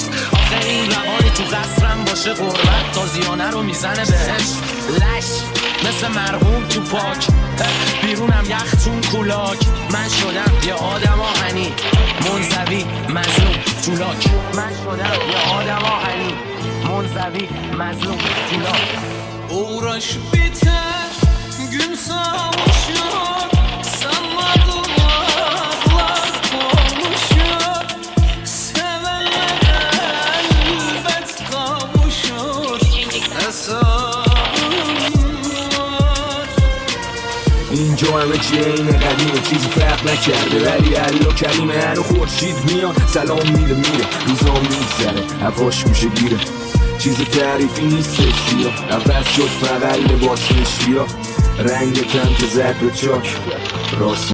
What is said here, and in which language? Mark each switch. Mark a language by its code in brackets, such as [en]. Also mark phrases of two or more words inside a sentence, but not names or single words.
[fa] آخه این رهایی تو قصرم باشه غربت، تازیانه رو میزنه بهش لش مثل مرحوم تو پاک، بیرونم یخ چون کولاک. من شدم یه آدم آهنی منزوی مظلوم تو لاک. من شدم یه آدم آهنی منزوی مظلوم تو لاک. [tr] Uğraş biter, gün savuşuyor, salladım ağlar konuşuyor. Sevenler elbet kavuşur, hesabım var. [fa] اینجا همه چیه اینه قدیمه، چیزی فرق نکرده، ولی الا کریمه. هر خورشید میاد سلام میره روزا میگذره هواش میشه گیره. چیز تعریفی نیستش یا عوض شد فقط لباس نشیا، رنگ تن که زد به چاک راست